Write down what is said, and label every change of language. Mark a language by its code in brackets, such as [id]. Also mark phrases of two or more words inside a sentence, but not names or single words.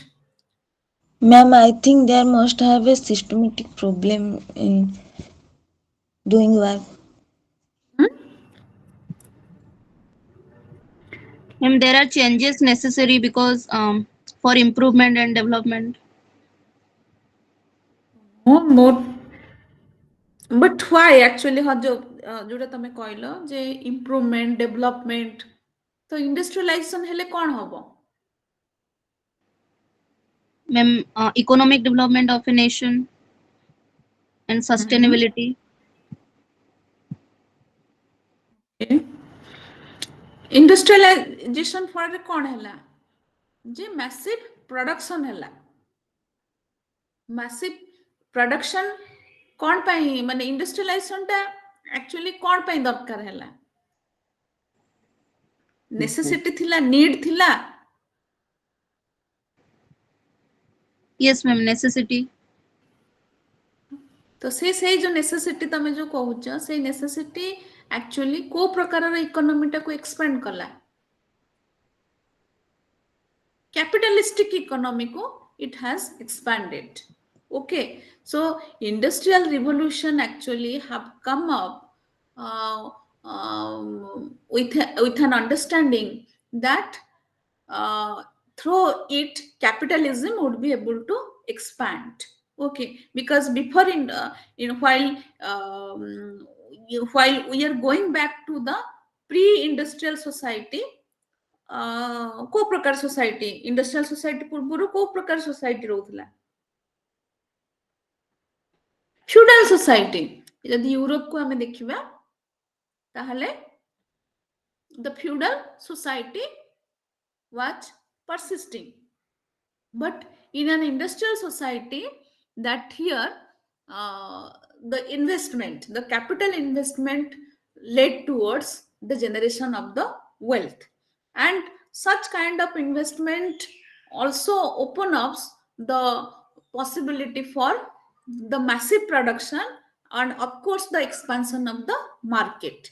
[en] Ma'am, I think there must have a systematic problem in doing work. Hmm? Ma'am, there are changes necessary because for improvement and development. Oh, more, but why actually [or] ହଁ ଯୋଉଟା ତମେ କହିଲ ଯେ [en] improvement development, [or] ତ industrialization ହେଲେ କ'ଣ ହବ? [en] Ma'am, economic development of a nation and sustainability. [or] ଇଣ୍ଡଷ୍ଟ୍ରିଆଲାଇଜେସନ ଫଳରେ କ'ଣ ହେଲା ଯେ [en] massive production [or] ହେଲା, [en] massive production [or] କ'ଣ ପାଇଁ, ମାନେ ଇଣ୍ଡଷ୍ଟ୍ରିଆଲାଇଜେସନ ଟା actually କ'ଣ ପାଇଁ ଦରକାର ହେଲା? ନେସେସିଟି ଥିଲା, ନିଡ୍ ଥିଲା? [en] Yes, ma'am, necessity. [or] ତ ସେଇ ଯୋଉ ନେସେସିଟି ତମେ ଯୋଉ କହୁଛ, ସେଇ ନେସେସିଟି actually କୋଉ ପ୍ରକାରର ଇକୋନୋମିଟାକୁ ଏକ୍ସପାଣ୍ଡ କଲା? [en] Capitalistic economy ko it has expanded. Okay, so industrial revolution actually have come up with an understanding that through it capitalism would be able to expand. Okay, because before while we are going back to the pre-industrial society, [or] କୋଉ ପ୍ରକାର ସୋସାଇଟି, [en] industrial society [or] ପୂର୍ବରୁ କୋଉ ପ୍ରକାର ସୋସାଇଟି ରହୁଥିଲା? [en] feudal society. [or] ଯଦି ୟୁରୋପକୁ ଆମେ ଦେଖିବା ତାହେଲେ [en] the feudal society was persisting. But in an industrial society, that here uh, the investment, the capital investment led towards the generation of the wealth, and such kind of investment also open up the possibility for the massive production and of course the expansion of the market.